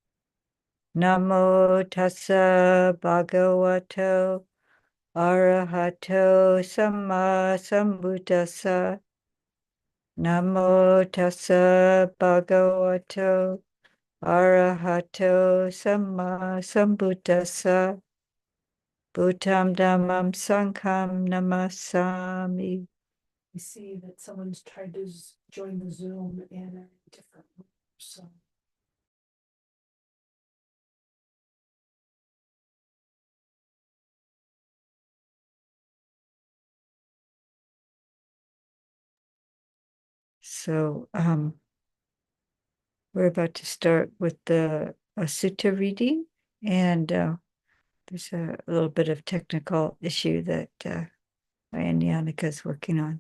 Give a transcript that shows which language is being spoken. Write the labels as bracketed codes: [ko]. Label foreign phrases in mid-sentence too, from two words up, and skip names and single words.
[pi] Namo tassa bhagavato arahato samma sambuddhassa. Namo tassa bhagavato arahato samma sambuddhassa. Buddham dhammam sangham namasami. [en] I see that someone's tried to join the Zoom in a different room, so. So we're about to start with a sutta reading, and there's a little bit of technical issue that Yannika is working on.